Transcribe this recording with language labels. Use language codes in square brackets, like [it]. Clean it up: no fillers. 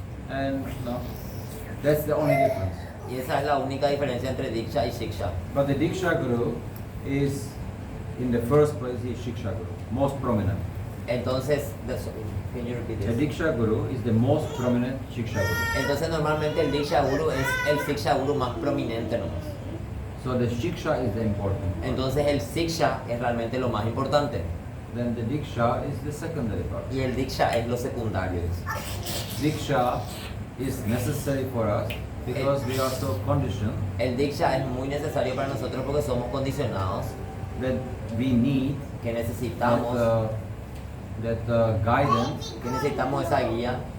[en] and that's the only difference. [es] Y esa es la única diferencia entre diksha y siksha. [en] But the diksha guru is, in the first place, he is shiksha guru, most prominent. [es] Entonces, [en] can you repeat The this? diksha guru is the most prominent shiksha guru. [es] Entonces normalmente el diksha guru es el siksha guru más prominente nomás. [en] So the shiksha is the important part. [es] Entonces el siksha es realmente lo más importante. [en] Then the diksha is the secondary part. [es] Y el diksha es lo secundario. [en] Diksha is necessary for us because we are so conditioned [es] El diksha es muy necesario para nosotros porque somos condicionados, [en] that we need [es] que necesitamos, [en] that guidance, [es] que necesitamos esa guía.